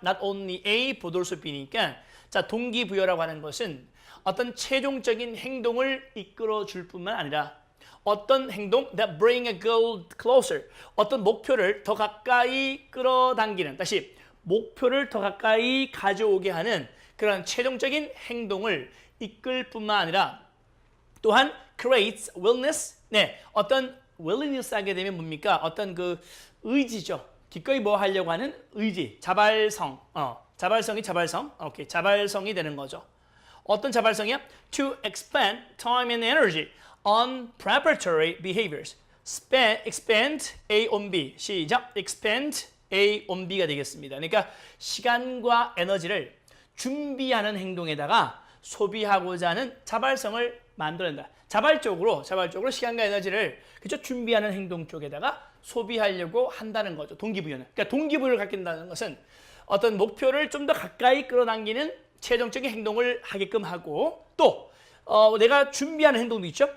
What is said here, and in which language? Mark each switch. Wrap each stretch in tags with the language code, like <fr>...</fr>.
<en>not only A</en> <ko>보돌수 B니까 자, 동기부여라고 하는 것은 어떤 최종적인 행동을 이끌어 줄 뿐만 아니라 어떤 행동</ko> <en>that bring a goal closer,</en> <ko>어떤 목표를 더 가까이 끌어당기는, 다시 목표를 더 가까이 가져오게 하는 그런 최종적인 행동을 이끌 뿐만 아니라 또한</ko> <en>creates willingness,</en> <ko>네, 어떤 willingness 하게 되면 뭡니까? 어떤 그 의지죠. 기꺼이 뭐 하려고 하는 의지, 자발성, 자발성이 자발성, 오케이, 자발성이 되는 거죠. 어떤 자발성이야?</ko> <en>To expend time and energy on preparatory behaviors. expend A on B. 시작. expend A on B</en> <ko>가 되겠습니다. 그러니까 시간과 에너지를 준비하는 행동에다가 소비하고자 하는 자발성을 만들어낸다. 자발적으로 시간과 에너지를 그죠? 준비하는 행동 쪽에다가 소비하려고 한다는 거죠. 동기부여는. 그러니까 동기부여를 갖는다는 것은 어떤 목표를 좀 더 가까이 끌어당기는 최종적인 행동을 하게끔 하고 또 내가 준비하는 행동도 있죠.</ko>